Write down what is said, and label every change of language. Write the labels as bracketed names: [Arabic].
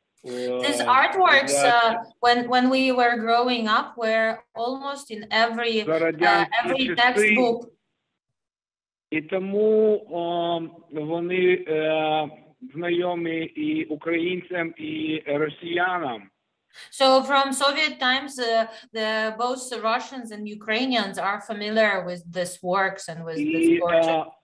[English] These artworks, when we were growing up, were almost in every textbook. [Ukrainian] І тому вони знайомі і українцям, і росіянам. [English] So from Soviet times, both the Russians and Ukrainians are familiar with these works and with this portrait.